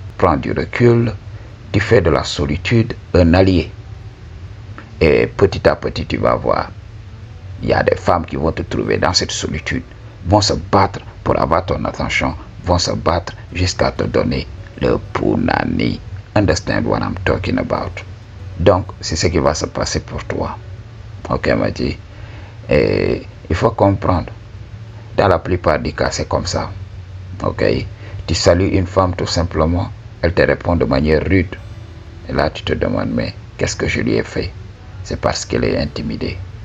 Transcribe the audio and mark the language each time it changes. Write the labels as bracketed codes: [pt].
[fr] Prends du recul, tu fais de la solitude un allié. Et petit à petit, tu vas voir. Il y a des femmes qui vont te trouver dans cette solitude, vont se battre pour avoir ton attention, vont se battre jusqu'à te donner le punani. [en] Understand what I'm talking about? [fr] Donc, c'est ce qui va se passer pour toi. Ok, Madji? Et il faut comprendre. Dans la plupart des cas, c'est comme ça. Ok? Tu salues une femme tout simplement, elle te répond de manière rude. Et là, tu te demandes, mais qu'est-ce que je lui ai fait? C'est parce qu'elle est intimidée.